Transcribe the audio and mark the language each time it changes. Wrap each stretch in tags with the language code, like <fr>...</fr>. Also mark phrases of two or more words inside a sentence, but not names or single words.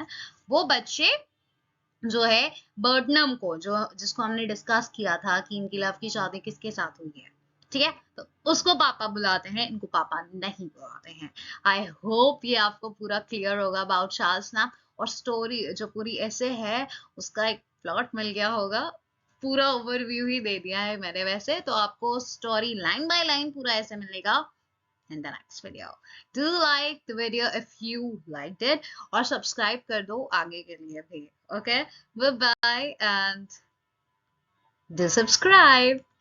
<hi>वो बच्चे जो है बर्टनम को, जो जिसको हमने डिस्कस किया था कि इनकी लव की शादी किसके साथ हुई है, ठीक है, तो उसको पापा बुलाते हैं, इनको पापा नहीं बुलाते हैं।</hi> <en>I hope</en> <hi>ये आपको पूरा क्लियर होगा अबाउट चार्ल्स नाम, और स्टोरी जो पूरी ऐसे है उसका एक प्लॉट मिल गया होगा। पूरा ओवरव्यू ही दे दिया है मैंने वैसे, तो आपको</hi> <en>story line by line</en> <hi>पूरा ऐसे मिलेगा</hi> <en>in the next video. Do like the video if you liked it</en> <hi>और सब्सक्राइब कर दो आगे के लिए भी.</hi> <en>Okay, bye bye and do subscribe.</en>